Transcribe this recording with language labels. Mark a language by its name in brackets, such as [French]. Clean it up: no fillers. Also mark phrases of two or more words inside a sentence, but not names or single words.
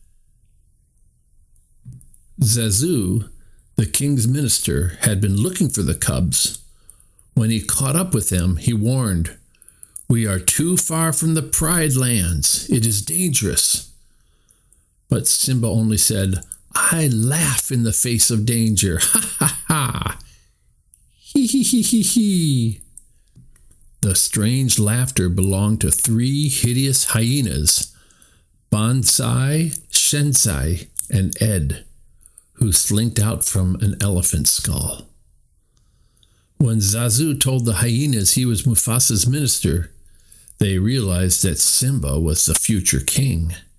[English] Zazu, the king's minister, had been looking for the cubs. When he caught up with them, he warned, "We are too far from the Pride Lands. It is dangerous." But Simba only said, "I laugh in the face of danger. Ha ha ha! Hee hee hee hee hee." The strange laughter belonged to three hideous hyenas, Bonsai, Shensai, and Ed, who slinked out from an elephant skull. When Zazu told the hyenas he was Mufasa's minister, they realized that Simba was the future king.